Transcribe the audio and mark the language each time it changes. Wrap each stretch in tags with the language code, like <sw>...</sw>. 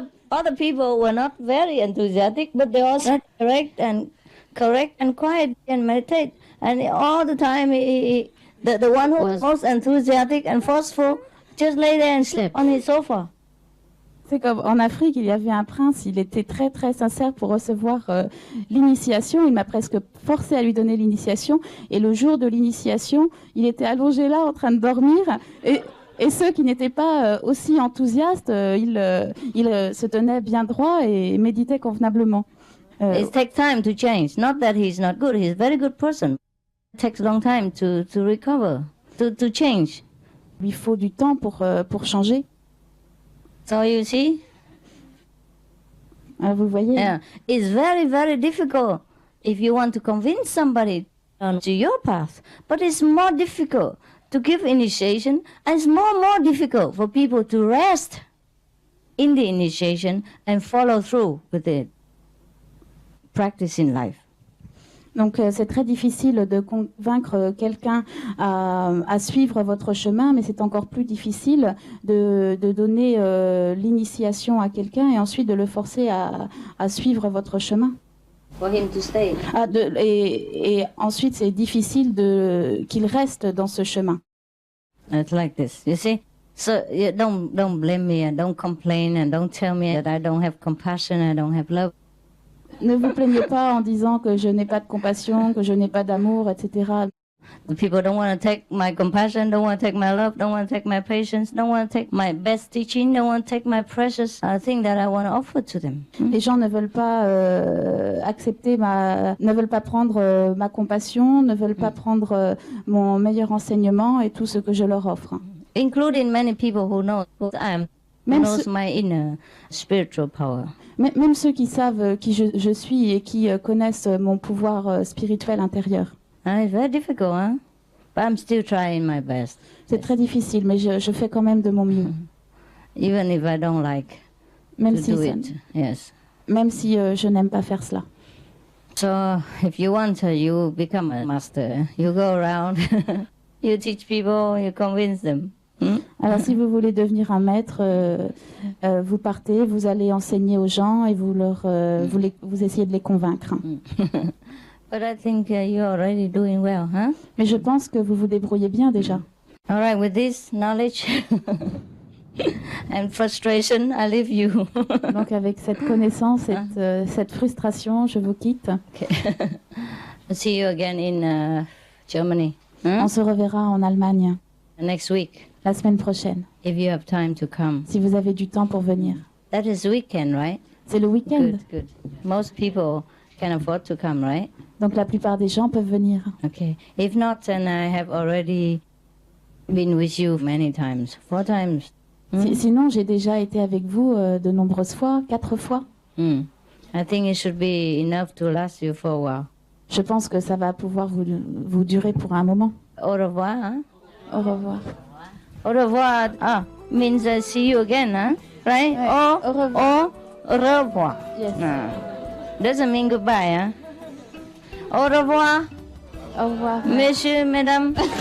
<en>Other people were not very enthusiastic, but they also correct and quiet and meditate. And all the time, the one who was most enthusiastic and forceful just lay there and slept on his sofa.</en> <fr>C'est comme en Afrique, il y avait un prince, il était très très sincère pour recevoir l'initiation. Il m'a presque forcé à lui donner l'initiation. Et le jour de l'initiation, il était allongé là en train de dormir. Et ceux qui n'étaient pas aussi enthousiastes, ils se tenaient bien droit et méditaient convenablement.</fr> <en>It takes time to change. Not that he's not good. He's a very good person. It takes a long time to recover, to change.</en> <fr>Il faut du temps pour changer.</fr> <en>So you see?</en> <fr>Vous voyez?</fr> <en>Yeah. It's very, very difficult if you want to convince somebody to your path. But it's more difficult to give initiation, and it's more difficult for people to rest in the initiation and follow through with it. Practice in life.</en> <fr>Donc c'est très difficile de convaincre quelqu'un à suivre votre chemin, mais c'est encore plus difficile de donner l'initiation à quelqu'un et ensuite de le forcer à suivre votre chemin.</fr> <en>For him to stay.</en> <fr>Et ensuite c'est difficile qu'il reste dans ce chemin.</fr> <en>It's like this, you see? So you don't blame me and don't complain and don't tell me that I don't have compassion, I don't have love.</en> <fr>Ne vous plaignez pas en disant que je n'ai pas de compassion, que je n'ai pas d'amour, etc.</fr> <en>The people don't want to take my compassion, don't want to take my love, don't want to take my patience, don't want to take my best teaching, don't want to take my precious thing that I want to offer to them.</en> <fr>Les gens ne veulent pas ne veulent pas prendre ma compassion, ne veulent pas prendre mon meilleur enseignement et tout ce que je leur offre.</fr> <en>Including many people who know who I am, who knows my inner spiritual power.</en> <fr>Même ceux qui savent qui je suis et qui connaissent mon pouvoir spirituel intérieur.</fr> <en>It's very difficult, huh? But I'm still trying my best.</en> <fr>C'est très difficile, mais je fais quand même de mon mieux.</fr> <en>Even if I don't like</en> <fr>même</fr> <en>to</en> <fr>si</fr> <en>do it, yes.</en> <fr>Même si je n'aime pas faire cela.</fr> <en>So if you want, you become a master. You go around, you teach people, you convince them.</en> <fr>Alors si vous voulez devenir un maître, vous partez, vous allez enseigner aux gens et vous essayez de les convaincre.</fr> <en>But I think you're already doing well, huh?</en> <fr>Mais je pense que vous vous débrouillez bien déjà.</fr> <en>All right, with this knowledge and frustration, I leave you.</en> <fr>Donc avec cette connaissance et cette frustration, je vous quitte.</fr> <en>Okay. See you again in Germany.</en> <fr>On se reverra en Allemagne.</fr> <en>Next week.</en> <fr>La semaine prochaine.</fr> <en>If you have time to come.</en> <fr>Si vous avez du temps pour venir.</fr> <en>That is weekend, right?</en> <fr>C'est le week-end.</fr> <en>Good. Most people can afford to come, right?</en> <fr>Donc la plupart des gens peuvent venir.</fr> <en>Okay. If not, then I have already been with you many times, 4 times.</en> <fr>Sinon, j'ai déjà été avec vous de nombreuses fois, 4 fois.</fr> <en>I think it should be enough to last you for a while.</en> <fr>Je pense que ça va pouvoir vous durer pour un moment. Au revoir. Hein? Au revoir.</fr> <en>Au revoir means see you again, huh? Right?</en> <fr>Ouais. Au revoir. Au revoir.</fr> <en>Yes. Doesn't mean goodbye, huh?</en> <fr>Au revoir. Au revoir. Messieurs, mesdames.</fr>